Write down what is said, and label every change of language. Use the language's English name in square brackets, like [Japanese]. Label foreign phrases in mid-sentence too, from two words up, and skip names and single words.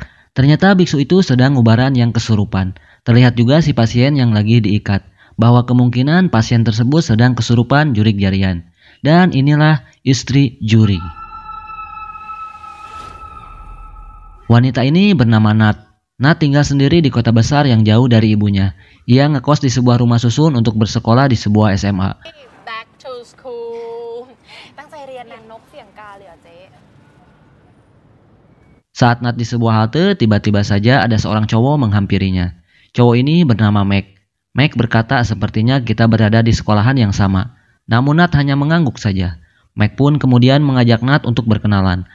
[Indonesian] Ternyata biksu itu sedang ngubaran yang kesurupan. Terlihat juga si pasien yang lagi diikat, bahwa kemungkinan pasien tersebut sedang kesurupan jurik jarian. Dan inilah istri juri. Wanita ini bernama Nat. Nat tinggal sendiri di kota besar yang jauh dari ibunya. Ia ngekos di sebuah rumah susun untuk bersekolah di sebuah SMA. [English] Back to school. [Thai] ตั้งใจเรียนนางนกเสียงกาเลยเหรอเจ๊ [Indonesian] Saat Nat di sebuah halte, tiba-tiba saja ada seorang cowok menghampirinya. Cowok ini bernama Mac. Mac berkata sepertinya kita berada di sekolahan yang sama. Namun Nat hanya mengangguk saja. Mac pun kemudian mengajak Nat untuk berkenalan.